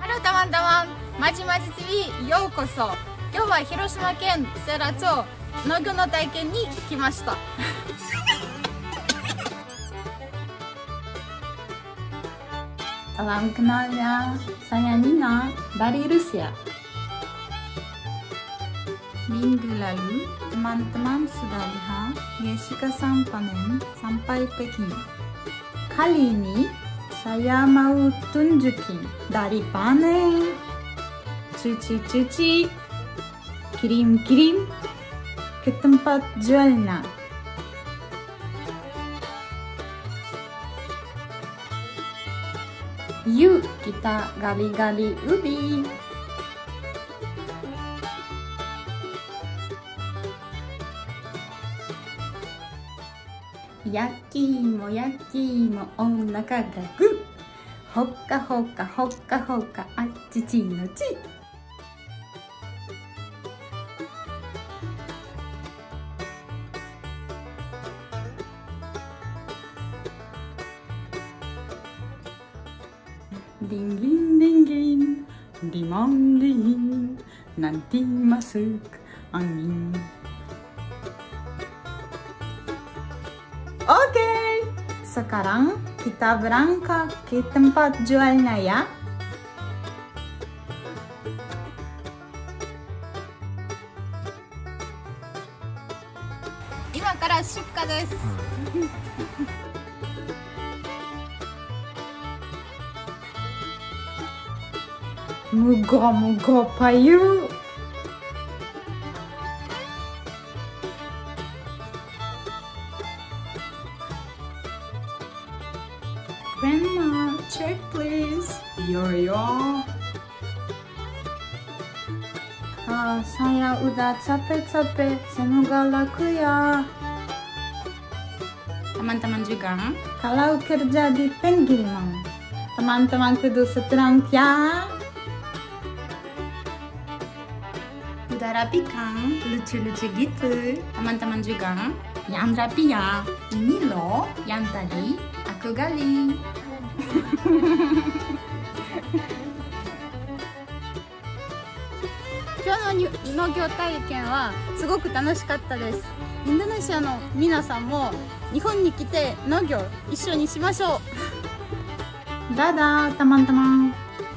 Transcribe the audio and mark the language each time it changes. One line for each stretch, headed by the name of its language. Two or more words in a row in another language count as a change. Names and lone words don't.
Japanese: teman-teman, Majimaji TV ようこそ。今日は広島県世羅町農業の体験に来ました。
Indonesian: Salam kenal ya, saya Nina dari Rusia. Minggu lalu, teman-teman sudah lihat Yessyca-san panen sampai Peking. Kali ini, saya mau tunjukin dari panen, cuci-cuci, kirim-kirim ke tempat jualnya. Yuk kita gali-gali ubi.
Japanese: Yaki moお腹がグッ。ほっかほっかほっかほっかあっちちのち。
Indonesian: Dingin dingin, dimandingin, nanti masuk angin. Oke, sekarang kita berangkat ke tempat jualnya ya.
Japanese: 今から出荷です。
Javanese: Muga-muga payu.
English: Grandma, check please. Yo.
Indonesian: Saya udah capek-capek, semoga laku ya. Teman-teman juga, kalau kerja di pengiriman, teman-teman kudu SETRONG ya. Udah rapi kan? Lucu-lucu gitu. Teman-teman juga, yang rapi ya. Ini loh, yang tadi aku gali.
Japanese: 今日の農業体験はすごく楽しかったです。インドネシアの皆さんも日本に来て農業一緒にしましょう。
Indonesian: Dadah teman-teman.